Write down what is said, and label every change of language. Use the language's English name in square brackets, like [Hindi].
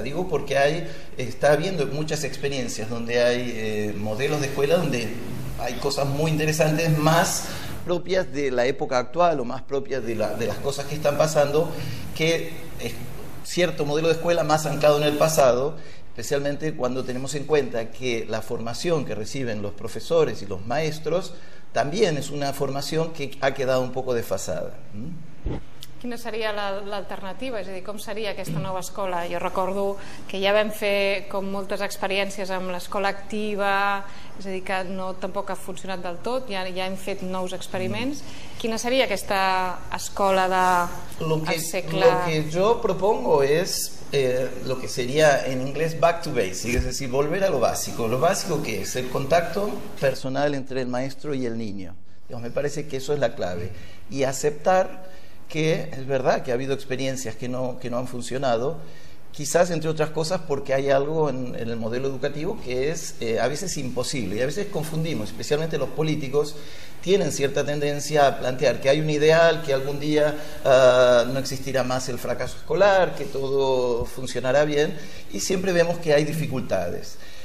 [Spanish] Digo porque está habiendo muchas experiencias donde hay modelos de escuela donde hay cosas muy interesantes, más propias de la época actual o más propias de las cosas que están pasando, que es cierto modelo de escuela más anclado en el pasado, especialmente cuando tenemos en cuenta que la formación que reciben los profesores y los maestros también [Catalan] és una formació que ha quedat [Spanish] un poco desfasada. [Catalan] Quina seria l'alternativa? És a dir, com seria aquesta nova escola? Jo recordo que ja vam fer com moltes experiències amb l'escola activa, és a dir, que tampoc ha funcionat del tot, ja hem fet nous experiments. Quina seria aquesta escola del segle... [Spanish] Lo que yo propongo es lo que sería en inglés [English] back to basics, [Spanish] es decir, volver a lo básico. Lo básico que es el contacto personal entre el maestro y el niño. Me parece que eso es la clave. Y aceptar que es verdad que ha habido experiencias que no han funcionado, quizás entre otras cosas porque hay algo en el modelo educativo que es a veces imposible, y a veces confundimos, especialmente los políticos tienen cierta tendencia a plantear que hay un ideal, que algún día no existirá más el fracaso escolar, que todo funcionará bien, y siempre vemos que hay dificultades.